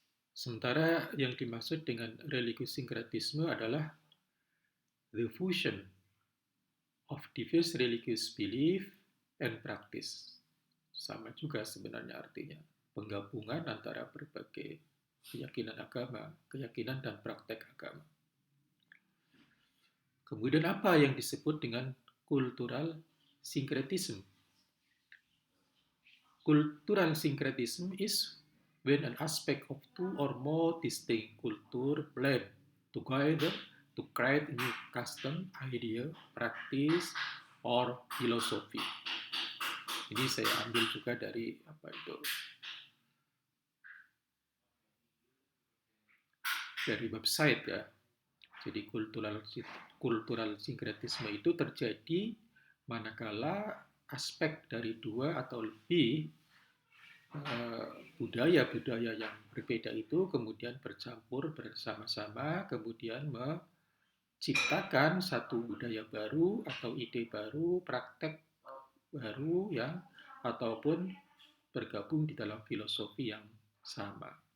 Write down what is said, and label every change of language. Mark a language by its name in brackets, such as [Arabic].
[English] Sementara yang dimaksud dengan religious syncretism adalah the fusion of diverse religious belief and practice. [Indonesian] Sama juga sebenarnya artinya, penggabungan antara berbagai keyakinan agama, keyakinan dan praktek agama. Kemudian apa yang disebut dengan cultural syncretism? [English] Cultural syncretism is when an aspect of two or more distinct culture blend together to create a new custom, idea, practice, or philosophy. [Indonesian] Ini saya ambil juga dari dari website ya. Jadi cultural syncretisme itu terjadi manakala aspek dari dua atau lebih budaya-budaya yang berbeda itu kemudian bercampur bersama-sama, kemudian menciptakan satu budaya baru atau ide baru, praktek baru yang ataupun bergabung di dalam filosofi yang sama.